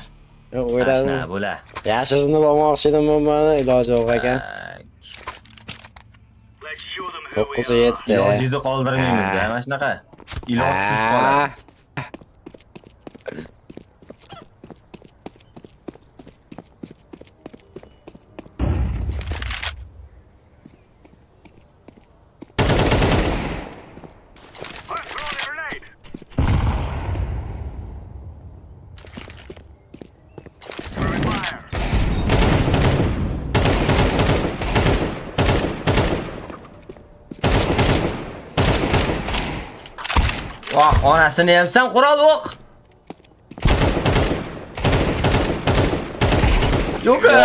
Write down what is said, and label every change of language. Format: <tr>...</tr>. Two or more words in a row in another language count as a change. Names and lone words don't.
<uz>O'yladim. Ashna bo'la. Yashirinib olmoqchi edim mana iloji yo'q ekan.</uz> <en>Let's show them who we 9-7.</en> <uz>Ilojizni qoldirmaymiz-da, mana shunaqa. Ilojsiz qolasiz.</uz> <en>I'm throwing a grenade. Throwing fire.</en> <uz>Voh, onasini yemsan qurol o'q. Yo'q.</uz>